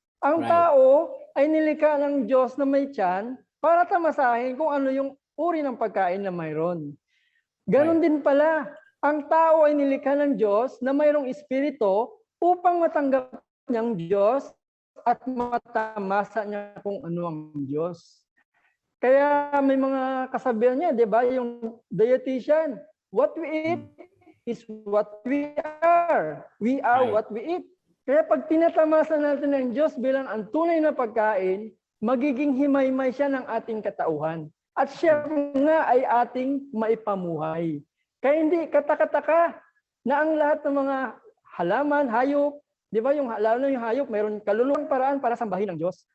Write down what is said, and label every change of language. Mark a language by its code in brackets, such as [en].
[tl] Ang tao ay nilikha ng Diyos na may tiyan para tamasahin kung ano yung uri ng pagkain na mayroon. Ganon din pala, ang tao ay nilikha ng Diyos na mayroong espiritu upang matanggap niyang Diyos at matamasa niya kung ano ang Diyos. Kaya may mga kasabihan niya, di ba? [en] Yung dietitian, what we eat is what we are. We are what we eat. [tl] Kaya pag tinatamasa natin ng Diyos bilang ang tunay na pagkain, magiging himaymay siya ng ating katauhan. At siya nga ay ating maipamuhay. Kaya hindi katakataka na ang lahat ng mga halaman, hayop, di ba, lalo na yung hayop, mayroon kaluluwang paraan para sambahin ng Diyos.